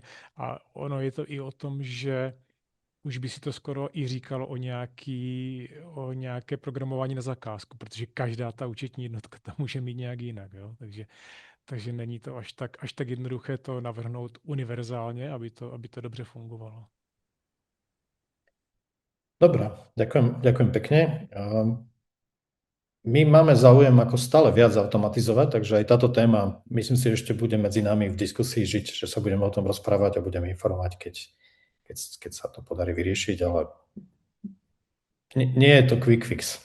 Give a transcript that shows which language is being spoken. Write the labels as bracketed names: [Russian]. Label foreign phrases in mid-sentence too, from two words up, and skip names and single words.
[Czech] A ono je to i o tom, že už by si to skoro i říkalo o nějaké programování na zakázku, protože každá ta účetní jednotka tam může mít nějak jinak. Jo? Takže není to až tak jednoduché to navrhnout univerzálně, aby to dobře fungovalo. [Slovak] Dobre, ďakujem pekne. My máme záujem ako stále viac automatizovať, takže aj táto téma, myslím si, ešte bude medzi nami v diskusii žiť, že sa budeme o tom rozprávať a budeme informovať, keď keď sa to podarí vyriešiť, ale nie je to [English] quick fix.